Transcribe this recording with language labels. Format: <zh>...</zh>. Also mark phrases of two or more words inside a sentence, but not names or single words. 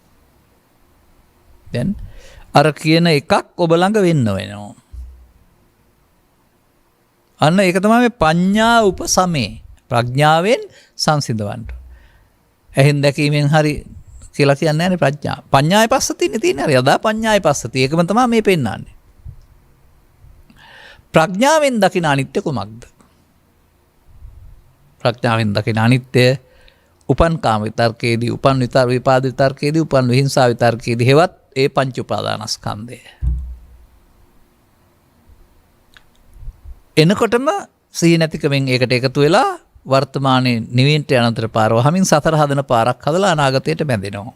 <si>දැන් අර කියන එකක් ඔබ ළඟ වෙන්න වෙනවා. අන්න ඒක තමයි මේ</si> <pi>පඤ්ඤා උපසමේ.</pi> <si>ප්‍රඥාවෙන් සංසිඳවන්න. එහෙන් දැකීමෙන් හරි කියලා කියන්නේ නැහැ නේ ප්‍රඥා.</si> <pi>පඤ්ඤාය පස්සතිනේ</pi> <si>තියෙන්නේ. හරි</si> <pi>යදා පඤ්ඤාය පස්සති.</pi> <si>ඒකම තමයි මේ පෙන්නන්නේ. ප්‍රඥාවෙන් දකින අනිත්‍ය කුමක්ද? ප්‍රඥාවෙන් දකින අනිත්‍ය උපන් කාම විතර්කයේදී උපන් විපාද විතර්කයේදී උපන් විහිංසා විතර්කයේදී හෙවත් ඒ පංච උපාදානස්කන්ධය එනකොටම සිහි නැතිකමෙන් ඒකට එකතු වෙලා වර්තමානයේ නිවෙන්ට අනතර පාර වහමින් සතර හදන පාරක් හදලා අනාගතයට බැඳෙනවා.</si>